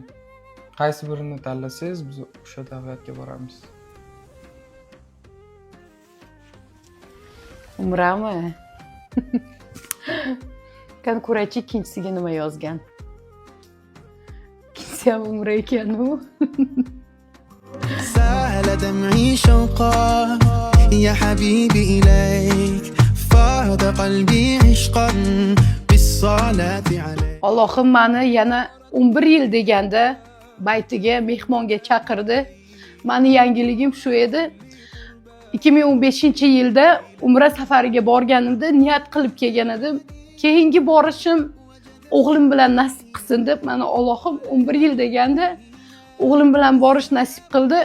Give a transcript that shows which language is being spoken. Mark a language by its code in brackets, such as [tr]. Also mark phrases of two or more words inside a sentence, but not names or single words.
[uz] Qaysi birini tanlasangiz, biz o'sha davlatga boramiz. Umrami? Qani ko'raychi ikkinchisiga nima yozgan. Ikkinchisi ham Umra ekan-u. [ar] سال دمعي شوقا يا حبيبي إليك فاض قلبي عشقا بالصلاة عليك. [uz] Allohim meni yana 11 yil deganda baytiga mehmonga chaqirdi. Meni yangiligim shu edi. 2015-yilda Umra safariga borganimda niyat qilib kelgan edim. Keyingi borishim o'g'lim bilan nasib qilsin deb, mana Allohim 11 yil deganda o'g'lim bilan borish nasib qildi.